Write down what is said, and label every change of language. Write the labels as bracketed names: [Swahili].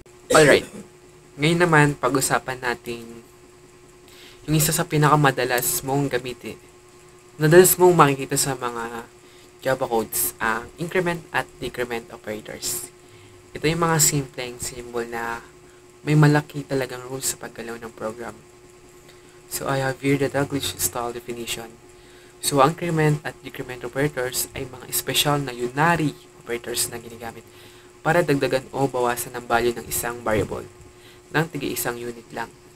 [Filipino] Alright, ngayon naman pag-usapan natin yung isa sa pinakamadalas mong gamitin. Madalas mong makikita sa mga Java codes ang increment at decrement operators. Ito yung mga simpleng symbol na may malaki talagang rules sa paggalaw ng program. [English] So, I have here the Douglas style definition. [Filipino] So, ang increment at decrement operators ay mga special na unary operators na ginagamit para dagdagan o bawasan ang value ng isang variable ng tig-isang unit lang.